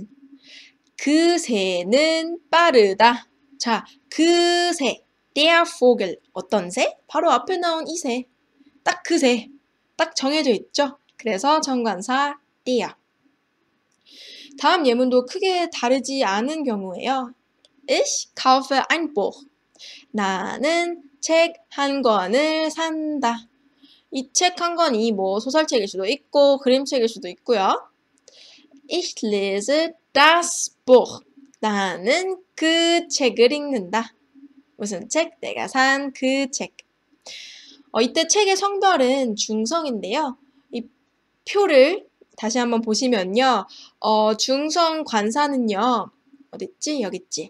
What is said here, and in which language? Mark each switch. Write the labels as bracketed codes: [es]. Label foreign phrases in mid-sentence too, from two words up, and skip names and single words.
[ko] 그 새는 빠르다. 자, 그 새, [de] der Vogel, [ko] 어떤 새? 바로 앞에 나온 이 새. 딱 그 새. 딱 정해져 있죠? 그래서 정관사 der. 다음 예문도 크게 다르지 않은 경우에요. [de] Ich kaufe ein Buch. [ko] 나는 책 한 권을 산다. 이 책 한 권이 뭐 소설책일 수도 있고 그림책일 수도 있고요. [de] Ich lese das Buch. [ko] 나는 그 책을 읽는다. 무슨 책? 내가 산 그 책. 이때 책의 성별은 중성인데요. 이 표를 다시 한번 보시면요. 중성 관사는요. 어딨지? 여기 있지.